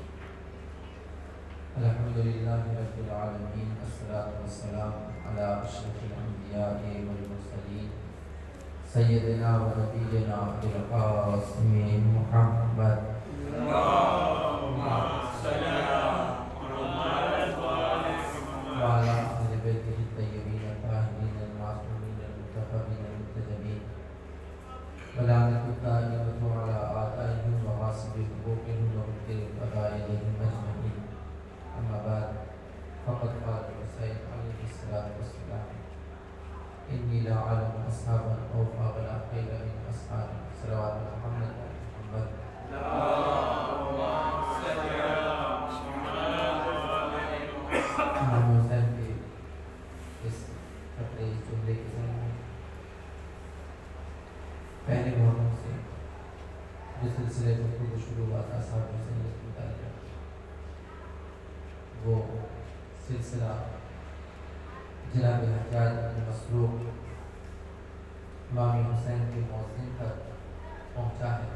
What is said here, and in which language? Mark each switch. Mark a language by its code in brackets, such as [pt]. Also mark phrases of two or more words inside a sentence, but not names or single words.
[ar] الحمدللہ رب العالمین، الصلاۃ والسلام علی اشرف الانبیاء والمرسلین، سیدنا و نبینا ابی القاسم محمد وعلی اہل بیتہ الطیبین الطاہرین المعصومین المنتخبین المنتجبین، ولعنۃ الدائمۃ علی آبائہم و غاصب حقوقہم و مبطل فضائلہم اجمعین۔ اما بعد، فقد قال الحسین علیہ الصلاۃ والسلام: انی لا اعلم اصحابا اوفى ولا خیر من اصحابی، صلوات محمد محمد۔ [ur] امام حسین کے اس خطرے اس جملے کے ذہن میں پہلے محرم سے جو سلسلے گفتگو شروع ہوا تھا صاحب حسین کے متعلق، وہ سلسلہ جناب حجاج بن مسروق امام حسین کے مؤذن تک پہنچا ہے۔